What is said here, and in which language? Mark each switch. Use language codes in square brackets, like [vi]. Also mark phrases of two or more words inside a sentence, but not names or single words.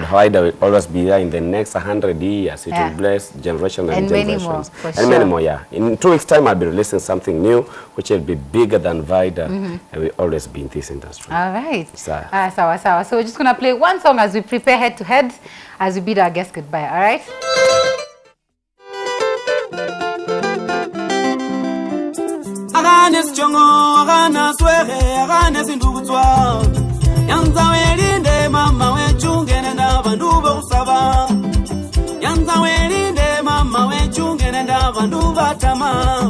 [en] VAIDA will always be there in the next 100 years. It will bless generation and generations. Many more, for and many more, yeah. In 2 weeks' time, I'll be releasing something new, which will be bigger than VAIDA, and will always be in this industry. All right. Sawa. So we're just going to play one song as we prepare head to head, as we bid our guests goodbye. All right? Aganes chongo, aganes wehe, aganes indugutwa. Yanza welinde mama wechungene na banduba usaba. Yanza welinde mama wechungene na banduba tama.